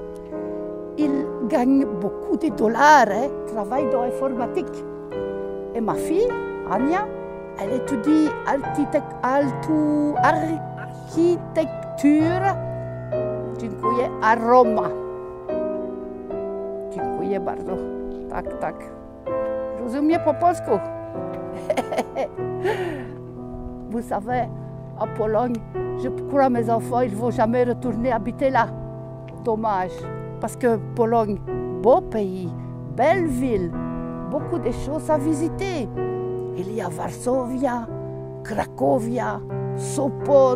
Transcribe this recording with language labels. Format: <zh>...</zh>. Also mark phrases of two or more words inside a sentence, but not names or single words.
<fr>Il gagne beaucoup de dollars, hein, travaille dans l'informatique. Et ma fille, Anya, elle étudie architecture à Rome.</fr> <pl>Dziękuję bardzo. Tak, tak. Rozumiem po polsku.</pl> <fr>Vous savez, à Pologne, je crois que mes enfants ils ne vont jamais retourner habiter là. Dommage. Parce que Pologne, beau pays, belle ville, beaucoup de choses à visiter. Il y a Varsovia, Cracovia, Sopot.</fr>